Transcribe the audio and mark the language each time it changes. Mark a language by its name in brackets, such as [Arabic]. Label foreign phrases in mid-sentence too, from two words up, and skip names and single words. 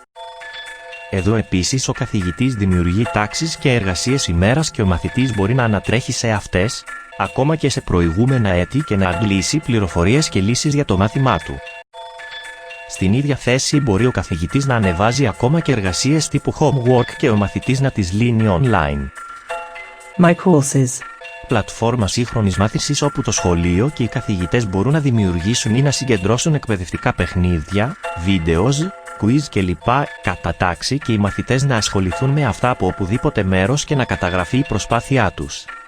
[Greek] Εδώ επίσης ο καθηγητής δημιουργεί τάξεις και εργασίες ημέρας και ο μαθητής μπορεί να ανατρέχει σε αυτές, ακόμα και σε προηγούμενα έτη και να αντλήσει πληροφορίες και λύσεις για το μάθημά του. Στην ίδια θέση μπορεί ο καθηγητής να ανεβάζει ακόμα και εργασίες τύπου homework και ο μαθητής να τις λύνει online. [English] My courses. [Greek] Πλατφόρμα σύγχρονης μάθησης όπου το σχολείο και οι καθηγητές μπορούν να δημιουργήσουν ή να συγκεντρώσουν εκπαιδευτικά παιχνίδια, βίντεο, quiz κλπ. Κατά τάξη και οι μαθητές να ασχοληθούν με αυτά από οπουδήποτε μέρος και να καταγραφεί η προσπάθειά τους.